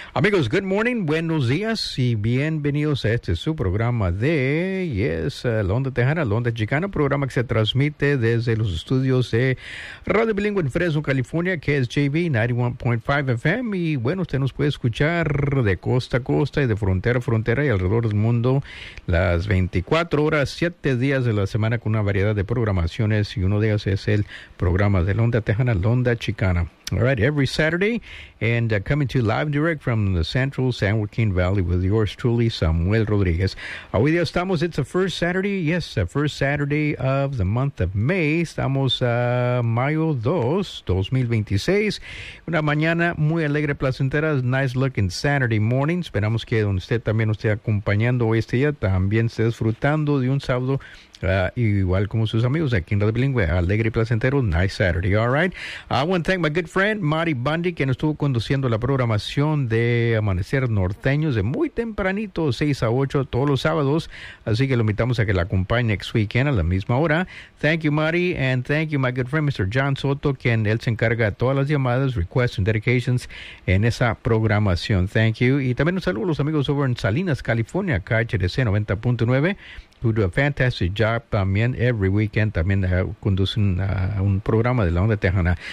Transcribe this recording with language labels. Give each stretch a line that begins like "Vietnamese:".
Spanish: Amigos,
English: good morning,
Spanish: buenos días y bienvenidos a este su programa de, yes, La Onda Tejana, La Onda Chicana, programa que se transmite desde los estudios de Radio Bilingüe en Fresno, California, que es KSJV 91.5 FM. Y bueno, usted nos puede escuchar de costa a costa y de frontera a frontera y alrededor del mundo las 24 horas, 7 días de la semana con una variedad de programaciones, y uno de ellos es el programa de La Onda Tejana, La Onda Chicana.
English: All right, every Saturday, and coming to you live direct from the central San Joaquin Valley with yours truly, Samuel Rodriguez.
Spanish: Hoy día estamos,
English: it's the first Saturday, yes, the first Saturday of the month of May.
Spanish: Estamos Mayo 2, 2026. Una mañana muy alegre, placentera,
English: nice looking Saturday morning.
Spanish: Esperamos que donde usted también nos esté acompañando hoy este día, también esté disfrutando de un sábado igual como sus amigos aquí en Radio Bilingüe, alegre y placentero,
English: nice Saturday, all right. I want to thank my good friend,
Spanish: Mari Bundy, quien estuvo conduciendo la programación de Amanecer Norteño de muy tempranito, 6 a 8, todos los sábados, así que lo invitamos a que la acompañe
English: next weekend
Spanish: a la misma hora.
English: Thank you, Mari, and thank you, my good friend, Mr.
Spanish: John Soto, quien él se encarga de todas las llamadas,
English: requests, and dedications
Spanish: en esa programación.
English: Thank you.
Spanish: Y también un saludo a los amigos over en Salinas, California, KHDC 90.9,
English: who do a fantastic job
Spanish: también
English: every weekend,
Spanish: también conducen un programa de La Onda Tejana.